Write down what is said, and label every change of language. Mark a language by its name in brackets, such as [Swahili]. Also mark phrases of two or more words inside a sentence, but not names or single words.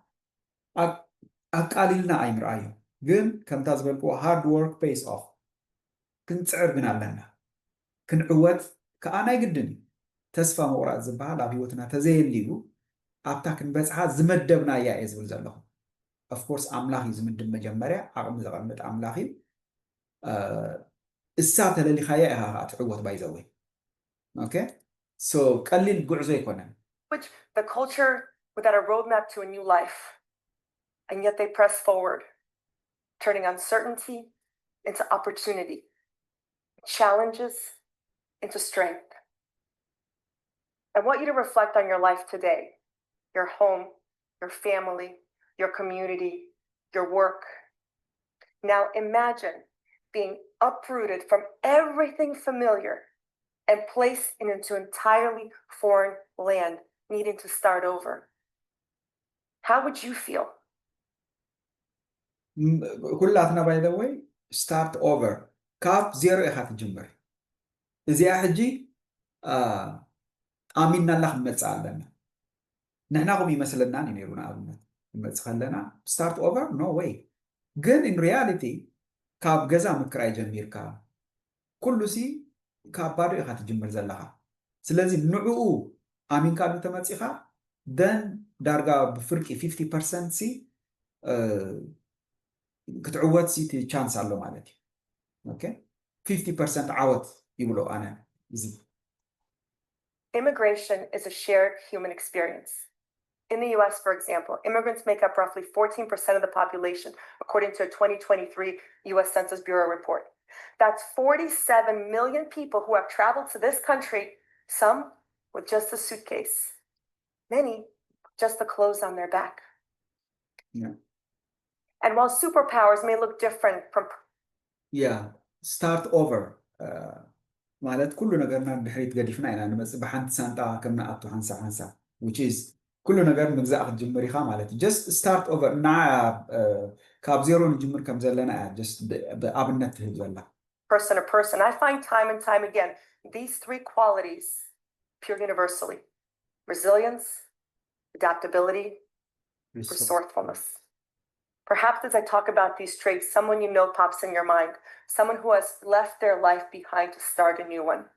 [Tigrinya] ኣቃሊልና ኣይምርኣዮ ግን ከምታ ዝበልክዎ [English] hard work pays off [Tigrinya] ክንፅዕር ግን ኣለና ክንዕወት ከዓ ናይ ግድን እዩ ተስፋ ምቁራፅ ዝበሃል ኣብ ሂወትና ተዘየልዩ ኣብታ ክንበፅሓ ዝመደብናያ እየ ዝብል ዘለኹ ኦፍኮርስ ኣምላኽ እዩ ዝምድብ መጀመርያ ዓቕሚ ዘቐምጥ ኣምላኽ እዩ እሳ ተለሊኻያ ኢኻ ትዕወት [English] by the way okay so [Tigrinya] ቀሊል ጉዕዞ ኣይኮነን [English] which the culture without a roadmap to a new life and yet they press forward turning uncertainty into opportunity challenges into strength. I want you to reflect on your life today, your home, your family, your community, your work. Now imagine being uprooted from everything familiar and placed into entirely foreign land, needing to start over. How would you feel? [Tigrinya] ኩላትና [English] by the way start over [Tigrinya] ካብ ዜሮ ኢኻ ትጅምር እዚኣ ሕጂ ኣሚንናላ ክንመፅእ ኣለና ንሕና ኹም ይመስለናን እዩ ነይሩ ንኣብነት ክንመፅእ ከለና [English] start over no [Tigrinya] ወይ ግን [English] in reality [Tigrinya] ካብ ገዛ ምክራይ ጀሚርካ ኩሉ ሲ ካብ ባዶ ኢኻ ትጅምር ዘለኻ ስለዚ ንዕኡ ኣሚንካ ተመፂኻ ደን ዳርጋ ብፍርቂ 50% ሲ ክትዕወት ሲ ቻንስ ኣሎ ማለት እዩ ኦኬ 50% ዓወት ይብሎ ኣነ እዚ [English] Immigration is a shared human experience. In the US, for example, immigrants make up roughly 14% of the population, according to a 2023 US Census Bureau report. That's 47 million people who have traveled to this country, some with just a suitcase, many with just the clothes on their back. Yeah. And while superpowers may look different from... Yeah, start over. [Tigrinya] ማለት ኩሉ ነገርና ድሕሪት ገዲፍና ኢና ንመፅእ ብሓንቲ ሳንጣ ከም ንኣቱ ሓንሳ [English] which is [Tigrinya] ኩሉ ነገር ምግዛእ ክትጅምር ኢኻ ማለት እዩ [English] just start over [Tigrinya] እና ካብ ዜሮ ንጅምር ከም ዘለና እያ just ብኣብነት ትህብ ዘላ [English] person to person. I find time and time again these three qualities appear universally: resilience, adaptability, resourcefulness. Perhaps as I talk about these traits, someone you know pops in your mind, someone who has left their life behind to start a new one.